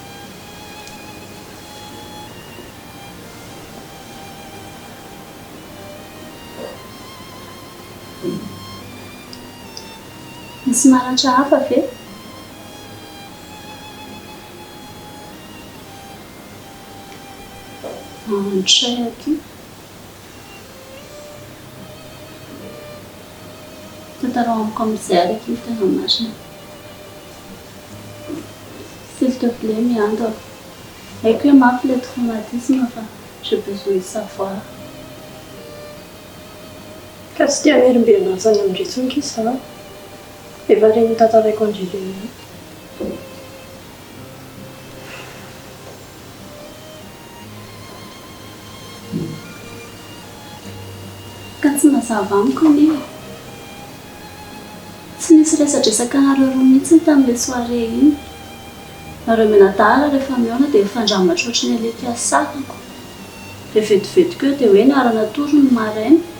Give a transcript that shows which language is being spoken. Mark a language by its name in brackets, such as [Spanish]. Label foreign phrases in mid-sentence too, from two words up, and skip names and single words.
[Malagasy] misy maratra hafa ve andray aky tatarao amiko am'izay ary aky tena marina [French] s'il te plaît [Malagasy] miando haiko hoe mafy [French] le traumatisme [Malagasy] fa [French] j'ai besoin de savoir [Malagasy] ka tsy tia mierimberina zany amindretsonky za efa reny tataraiko andrireny ka tsy mazava amiko ni tsy nisy resadresaka anareo roa mihitsy tamin'le soirée iny nareo menadala rehefa miona dia mifandramatra ohatrany aleky asakako re vetivetika eo dia hoe niarana toro ny maraina